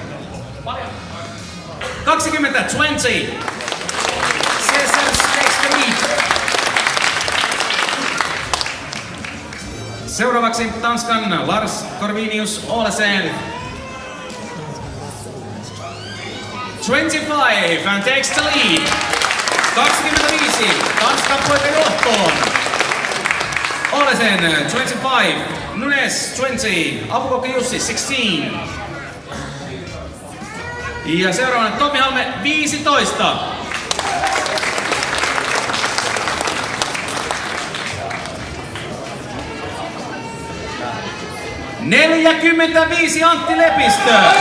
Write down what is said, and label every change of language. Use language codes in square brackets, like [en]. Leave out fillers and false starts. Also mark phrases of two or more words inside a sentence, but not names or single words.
[fi] 20. Seuraavaksi Tanskan Lars Corvinius Olesen. [en] 25 and takes the lead. 25. [fi] Tanskan poika johtoon. Olesen 25. Nunes 20. Apukokki Jussi 16. Ja seuraavana Tommi Halme 15. ...45 Antti Lepistö.